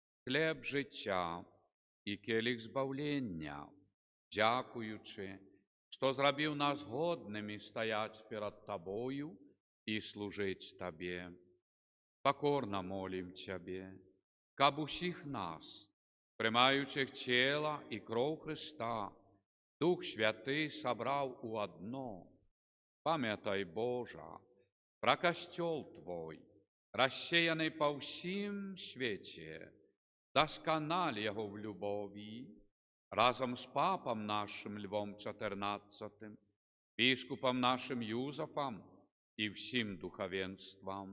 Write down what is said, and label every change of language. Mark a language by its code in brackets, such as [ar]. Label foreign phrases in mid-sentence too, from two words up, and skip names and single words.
[uk] хліб життя і келих збавлення, дякуючи, що зробив нас годними стоять перед Тобою і служить Тебе. Покорно молим Тебе, [be] каб усіх нас, [uk] приймаючих тіла і кров Христа, Дух Святий собрав у одно. Пам'ятай, Божа, про костел Твой, розсіяний по всім світі, доскональ його в любові, разом з папом нашим Львом XIV, біскупом нашим Юзефом і всім духовенством.